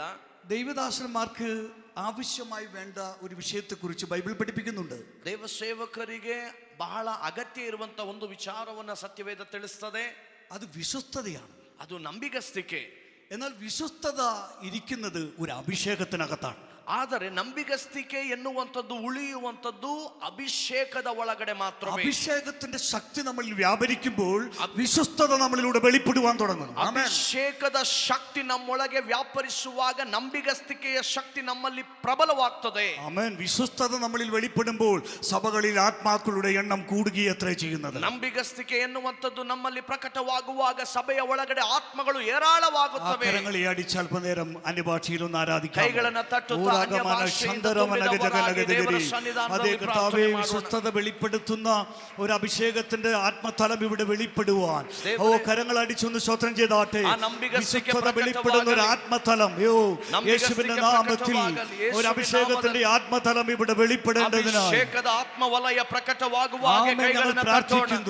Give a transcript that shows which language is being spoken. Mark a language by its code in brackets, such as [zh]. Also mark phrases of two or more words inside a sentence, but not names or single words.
[ml] ദൈവദാസന്മാർക്ക് ആവശ്യമായി വേണ്ട ഒരു വിഷയത്തെക്കുറിച്ച് ബൈബിൾ പഠിപ്പിക്കുന്നുണ്ട്. [kn] ದೇವ ಸೇವಕರಿಗೆ ಬಹಳ ಅಗತ್ಯ ಇರುವಂತ ಒಂದು ವಿಚಾರವನ್ನ ಸತ್ಯವೇದ ತಿಳಿಸ್ತದೆ. [ml] അത് വിശ്വസ്തതയാണ്. [kn] ಅದು ನಂಬಿಗಸ್ತಿಕೆ. [ml] എന്നാൽ വിശ്വസ്തത ഇരിക്കുന്നത് ഒരു അഭിഷേകത്തിനകത്താണ്. [kn] ಆದರೆ ನಂಬಿಗಸ್ತಿಕೆ ಎನ್ನುವಂಥದ್ದು ಉಳಿಯುವಂಥದ್ದು ಅಭಿಷೇಕದ ಒಳಗಡೆ ಮಾತ್ರ. [ml] അഭിഷേകത്തിന്റെ ശക്തി നമ്മളിൽ വ്യാപരിക്കുമ്പോൾ വിശ്വസ്തത നമ്മളിലൂടെ വെളിപ്പെടുവാൻ തുടങ്ങുന്നു. [kn] ಅಭಿಷೇಕದ ಶಕ್ತಿ ನಮ್ಮೊಳಗೆ ವ್ಯಾಪರಿಸುವಾಗ ನಂಬಿಗಸ್ತಿಕೆಯ ಶಕ್ತಿ ನಮ್ಮಲ್ಲಿ ಪ್ರಬಲವಾಗ್ತದೆ. [ml] ആമേൻ. വിശ്വസ്തത നമ്മളിൽ വെളിപ്പെടുമ്പോൾ സഭകളിൽ ആത്മാക്കളുടെ എണ്ണം കൂടുകയത്രേ ചെയ്യുന്നത്. [kn] ನಂಬಿಗಸ್ತಿಕೆ ಎನ್ನುವಂಥದ್ದು ನಮ್ಮಲ್ಲಿ ಪ್ರಕಟವಾಗುವಾಗ ಸಭೆಯ ಒಳಗಡೆ ಆತ್ಮಗಳು ಏರಾಳವಾಗುತ್ತವೆ. [ml] കരങ്ങളെ അടിച്ച് അല്പനേരം അന്യഭാഷയിലൊന്ന് ആരാധിക്കാം. [kn] ಕೈಗಳನ್ನು ತಟ್ಟುತ್ತಾ [ml] അതേ കർത്താവേ, വിശ്വസ്തത വെളിപ്പെടുത്തുന്ന ഒരു അഭിഷേകത്തിന്റെ ആത്മതലം ഇവിടെ വെളിപ്പെടുവാൻ കരങ്ങൾ അടിച്ചൊന്ന് സ്തോത്രം ചെയ്താട്ടെ. വിശ്വസ്തത വെളിപ്പെടുന്ന ഒരു ആത്മതലം യേശുവിന്റെ നാമത്തിൽ ഒരു അഭിഷേകത്തിന്റെ ആത്മതലം ഇവിടെ വെളിപ്പെടേണ്ടതിനായി ഞങ്ങൾ പ്രാർത്ഥിക്കുന്നു.